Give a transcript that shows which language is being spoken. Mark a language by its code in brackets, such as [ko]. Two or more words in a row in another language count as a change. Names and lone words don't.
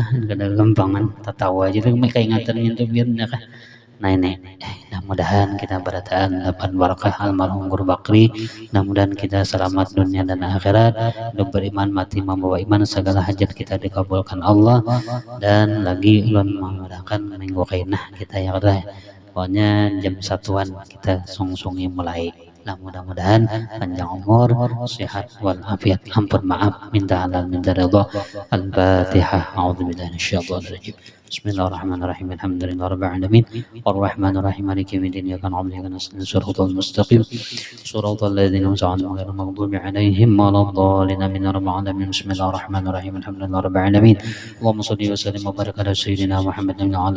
[bjn] kada gampangan tertawa aja tuh mereka ingatan itu biar ya kan nah ini mudah-mudahan kita berataan dapat barakah almarhum Guru Bakri mudah-mudahan kita selamat dunia dan akhirat dan beriman mati membawa iman segala hajat kita dikabulkan Allah dan lagi ulun mengadakan minggu kainah kita ya pokoknya jam 1-an kita sung-sungi mulai mudah-mudahan panjang umur sehat walafiat ampun maaf minta halal minta ridha [ar] الفاتحة أعوذ بالله من الشيطان الرجيم بسم الله الرحمن الرحيم الحمد لله رب العالمين الرحمن الرحيم مالك يوم الدين إياك نعبد وإياك نستعين الصراط المستقيم صراط الذين أنعمت عليهم غير المغضوب عليهم ولا الضالين آمين يا رب العالمين بسم الله الرحمن الرحيم الحمد لله رب العالمين اللهم صل وسلم وبارك على سيدنا محمد وعلى